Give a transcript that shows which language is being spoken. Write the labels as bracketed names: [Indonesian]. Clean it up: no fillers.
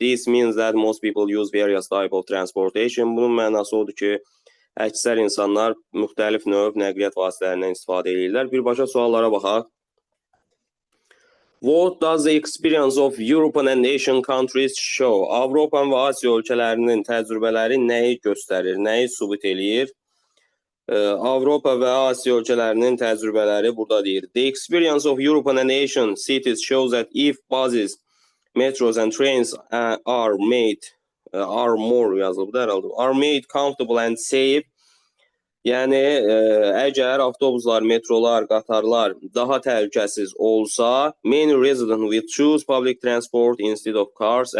[English] This means that most people use various type of transportation. [Azerbaijani] Bunun mənası odur ki, əksər insanlar müxtəlif növ nəqliyyat vasitələrindən istifadə edirlər. Birbaşa suallara baxaq. [English] What does the experience of European and Asian countries show? [Azerbaijani] Avropa və Asiya ölkələrinin təcrübələri nəyi göstərir, nəyi sübut eləyir? Avropa və Asiya ölkələrinin təcrübələri burada deyir. [English] The experience of European and Asian cities shows that if buses, metros and trains are made comfortable and safe, [Azerbaijani] yəni əgər avtobuslar, metrolar, qatarlar daha təhlükəsiz olsa, [English] many residents will choose public transport instead of cars.